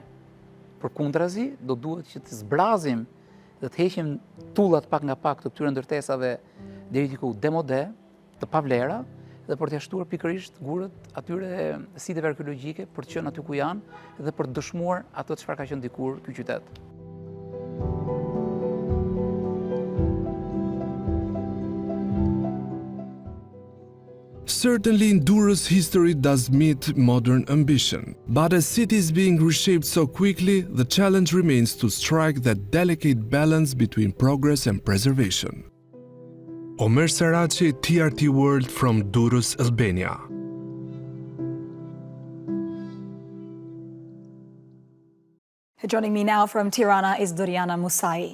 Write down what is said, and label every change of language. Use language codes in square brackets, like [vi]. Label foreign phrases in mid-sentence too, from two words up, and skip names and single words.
[sq] Përkundrazi, do duhet që të zbrazim dhe të heqim tullat pak nga pak të këtyre ndërtesave deri diku demode, të pavlera, dhe për të shtuar pikërisht gurët atyre siteve arkeologjike për të qenë aty ku janë dhe për të dëshmuar ato çfarë ka qenë dikur ky qytet. [en] Certainly, Durrës history does meet modern ambition, but as city is being reshaped so quickly, the challenge remains to strike that delicate balance between progress and preservation. Omer Saraci, TRT World from Durrës, Albania. Joining me now from Tirana is Doriana Musai.